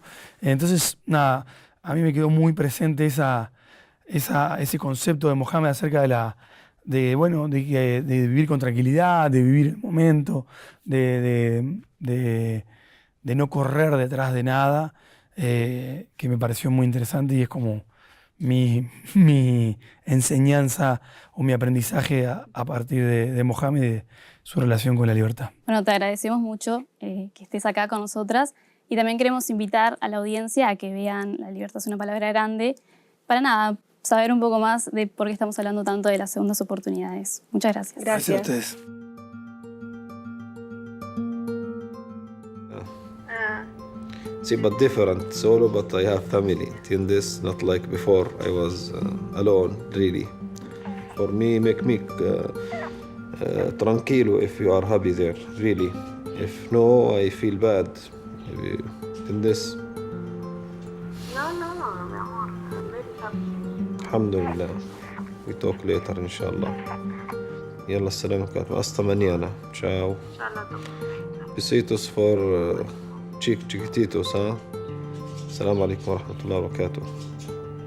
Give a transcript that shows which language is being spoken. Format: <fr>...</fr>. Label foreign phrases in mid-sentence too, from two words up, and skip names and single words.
<es>Entonces, nada, a mí me quedó muy presente ese concepto de Mohamed acerca de vivir con tranquilidad, de vivir el momento, de no correr detrás de nada, que me pareció muy interesante y es como mi enseñanza o mi aprendizaje a partir de Mohamed y de su relación con la libertad. Bueno, te agradecemos mucho que estés acá con nosotras y también queremos invitar a la audiencia a que vean La libertad es una palabra grande, para nada, saber un poco más de por qué estamos hablando tanto de las segundas oportunidades. Muchas gracias. Gracias a ustedes.</es> <en>See, but different, solo, but I have family. In this, not like before, I was alone, really. For me, make me tranquilo if you are happy there, really. If no, I feel bad. In this.</en> <es>No, mi amor.</es> <en>I'm very happy. Alhamdulillah. We talk later,</en> <ar>inshallah. يلا السلام عليكم.</ar> <es>Hasta mañana. Ciao. Besitos for chiquititos, huh?</es> <ar>السلام عليكم ورحمة الله وبركاته.</ar>